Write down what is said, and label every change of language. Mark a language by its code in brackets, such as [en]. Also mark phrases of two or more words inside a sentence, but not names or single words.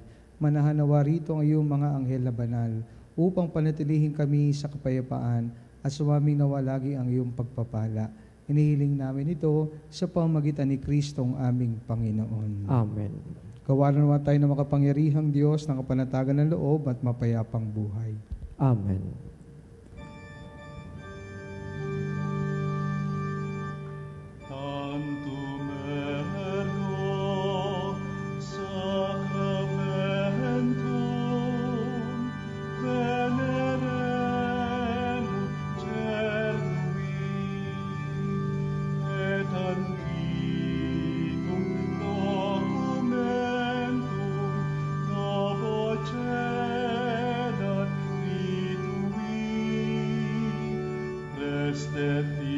[tl] Manahanawa rito ang iyong mga anghel na banal upang panatilihin kami sa kapayapaan at sumaming nawa lagi ang iyong pagpapala. Hinihiling namin ito sa pamamagitan ni Kristong aming Panginoon. Amen. Gawaran nawa tayo ng makapangyarihang Diyos ng kapanatagan ng loob at mapayapang buhay. Amen. [la] Tantumero sacramentum veneremur cernui et antiquum documentum novo cedat ritui restet